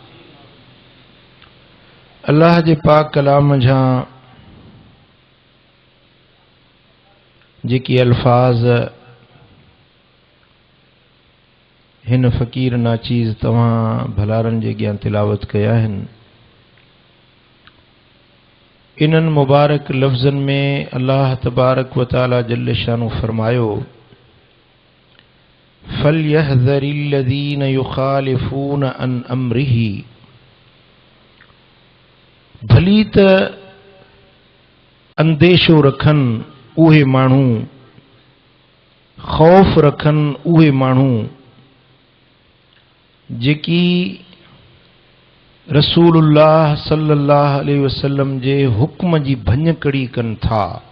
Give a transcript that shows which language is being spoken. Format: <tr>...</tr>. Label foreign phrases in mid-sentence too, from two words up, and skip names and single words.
<sd>अल्लाह जे पाक कलाम जा जेकी अल्फाज हिन फ़कीर नाचीज़ तव्हां भलारनि जे अॻियां तिलावत कया आहिनि, इन्हनि मुबारक लफ़्ज़नि में अल्लाह</sd> <ar>تبارك وتعالى جل شانه</ar> <sd>फरमायो,</sd> <ar>فليحذر الذين يخالفون عن أمره.</ar> <sd>भली त अंदेशो रखनि उहे माण्हू, ख़ौफ़ रखनि उहे माण्हू जेकी रसूलुल्लाह</sd> <ar>صلى الله عليه وسلم</ar> <sd>जे हुक्म जी भञकड़ी कनि था।</sd>